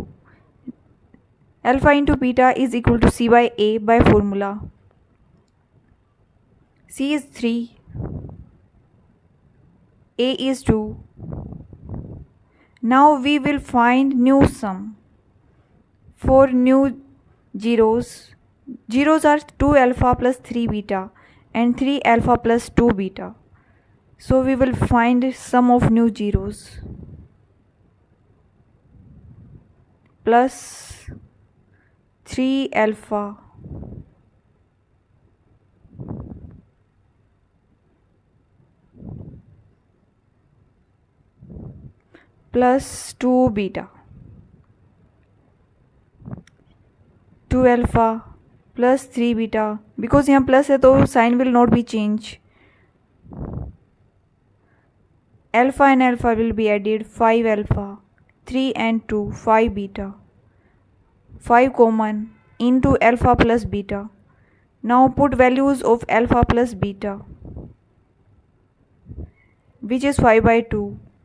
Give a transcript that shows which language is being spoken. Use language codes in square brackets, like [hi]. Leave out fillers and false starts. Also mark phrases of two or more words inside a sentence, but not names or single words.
[en] Alpha into beta is equal to c by a by formula. C is 3, a is 2. Now we will find new sum. For new zeros, zeros are 2α plus 3β and 3α plus 2β. So we will find sum of new zeros. Plus 3α plus 2β. 2α plus 3β, because [hi] यहाँ प्लस है तो साइन [en] will not be change. Alpha and alpha will be added. 5α, 3 and 2, 5β. 5 common into alpha plus beta. Now put values of alpha plus beta, which is 5 by 2.